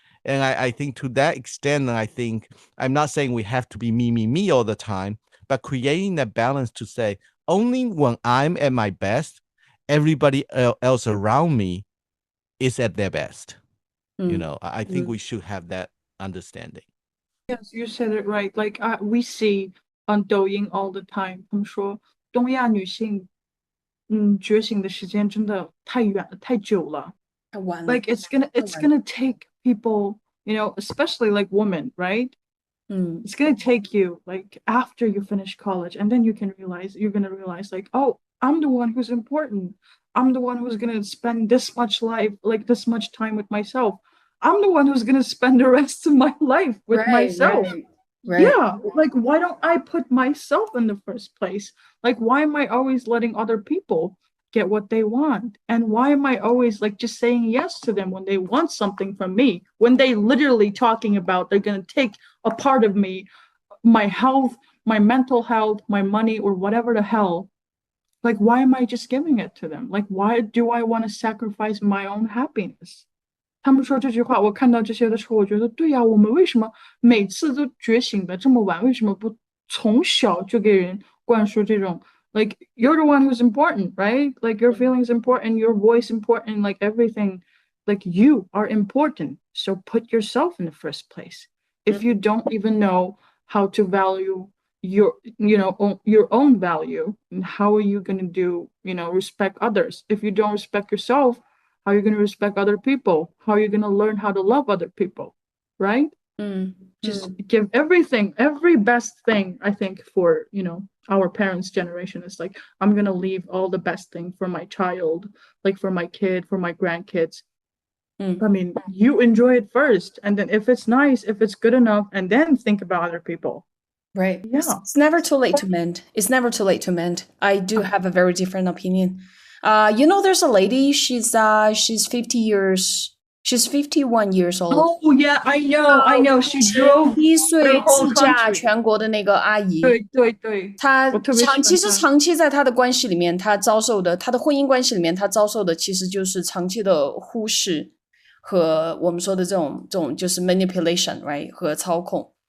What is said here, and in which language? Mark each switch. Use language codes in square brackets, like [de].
[en] And I think to that extent, I think I'm not saying we have to be me all the time, but creating that balance to say only when I'm at my best, everybody else around me is at their best. You know, I think we should have that understanding. Yes, you said it right. Like we see on Douyin all the time. [zh] 他们说东亚女性，觉醒的时间真的太远了，太久了。 [en] Like it's gonna take people, you know, especially like women, right? It's gonna take you like after you finish college, and then you're gonna realize like, oh, I'm the one who's important. I'm the one who's gonna spend this much time with myself. I'm the one who's gonna spend the rest of my life with myself. Right. Yeah, like why don't I put myself in the first place? Like why am I always letting other people get what they want? And why am I always like just saying yes to them when they want something from me, when they literally talking about they're going to take a part of me, my health, my mental health, my money, or whatever the hell? Like why am I just giving it to them? Like why do I want to sacrifice my own happiness? [zh] 他们说这句话，我看到这些的时候，我觉得对呀，我们为什么每次都觉醒的这么晚？为什么不从小就给人灌输这种 [en] like you're the one who's important, right? Like your feelings important, your voice important, like everything, like you are important. So put yourself in the first place. If you don't even know how to value your own value, and how are you going to do, respect others? If you don't respect yourself, how are you going to respect other people? How are you going to learn how to love other people, right? Just give everything, every best thing. I think for our parents' generation is like, I'm gonna leave all the best thing for my child, like for my kid, for my grandkids. I mean, you enjoy it first, and then if it's nice, if it's good enough, and then think about other people. Right. Yeah. It's never too late to mend. It's never too late to mend. I do have a very different opinion. There's a lady, she's 51 years old. Oh yeah, I know. She drove [zh] 1岁自驾全国的那个阿姨。对，她我特别喜欢她。其实长期在她的关系里面，她的婚姻关系里面，她遭受的其实就是长期的忽视和我们说的这种就是 [en] manipulation, right? [zh] 和操控。